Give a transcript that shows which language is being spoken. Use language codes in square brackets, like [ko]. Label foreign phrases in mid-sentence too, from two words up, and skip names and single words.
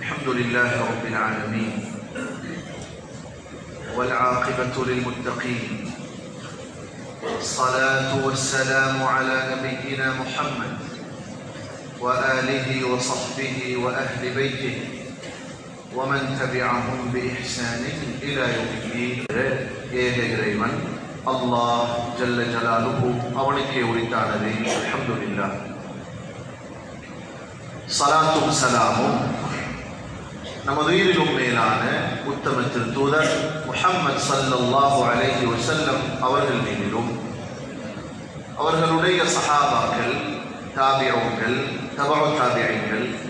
[ar] لله رب العالمين والعاقبة للمتقين الصلاة والسلام على نبينا محمد وآله وصحبه وأهل بيته ومن تبعهم بإحسان إلى يوم الدين. [ta] இறைவன் அல்லாஹ் [ar] جل جلاله [ta] அவனுக்கே உரித்தானது. அல்ஹம்துலில்லாஹ். ஸலாத்தும் ஸலாமும் நமது உயிரிலும் மேலான உத்தம திருத்தூதர் முஹம்மது [ar] صلى الله عليه وسلم [ta] அவர்கள் மீதிலும் அவர்களுடைய சஹாபாக்கள், தாபிஊன்கள், தபஉ தாபிஈன்கள்,